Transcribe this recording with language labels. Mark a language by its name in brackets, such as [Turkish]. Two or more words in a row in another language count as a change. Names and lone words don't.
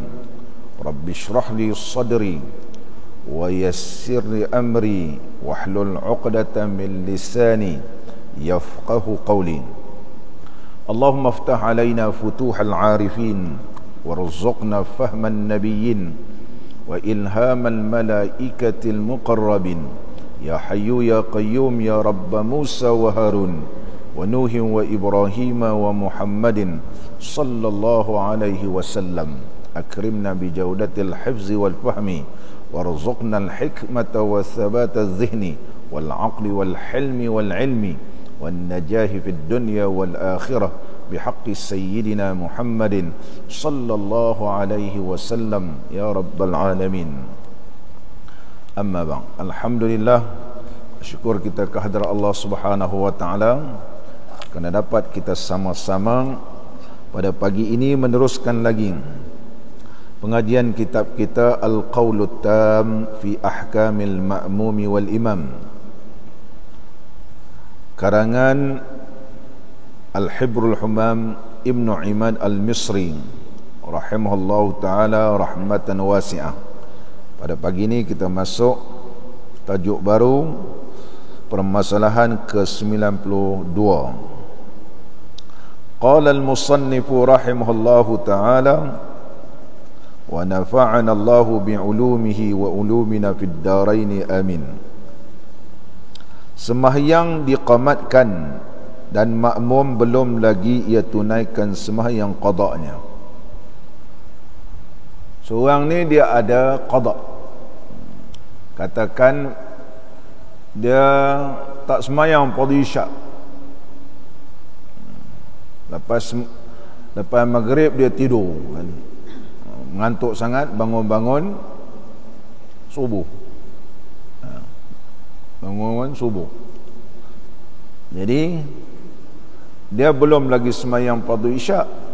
[Arabic] رب اشرح لي صدري ويسر لي أمري واحلل عقدة من لساني يفقهوا قولي. اللهم افتح علينا فتوح العارفين وارزقنا فهم النبيين وإلهام الملائكة المقربين. يا حي يا قيوم يا رب موسى وهارون ونوح وإبراهيم ومحمد صلى الله عليه وسلم. أكرمنا بجودة الحفظ والفهم وارزقنا الحكمة وثبات الذهن والعقل والحلم والعلم والنجاح في الدنيا والآخرة بحق سيدنا محمد صلى الله عليه وسلم يا رب العالمين. أما بعد. [Malay] Alhamdulillah, syukur kita kehadrat [Arabic] الله سبحانه وتعالى [Malay] kerana dapat kita sama-sama pada pagi ini meneruskan lagi pengajian kitab kita Al-Qawlut Tam fi Ahkamil Ma'mumi wal Imam, karangan Al-Hibrul Humam Ibnu Imad Al-Misri [Arabic] رحمه الله تعالى رحمة واسعة. [Malay] Pada pagi ini kita masuk tajuk baru, permasalahan ke-92. [Arabic] قال المصنف رحمه الله تعالى ونفعنا الله بعلومه وعلومنا في الدارين آمين. [Malay] Sembahyang diqamatkan dan makmum belum lagi ia tunaikan sembahyang qada'nya. Seorang ni dia ada qada', katakan dia tak sembahyang fardu isyak, lepas maghrib dia tidur kan, mengantuk sangat, bangun-bangun subuh, bangun subuh, jadi dia belum lagi sembahyang fardu isyak.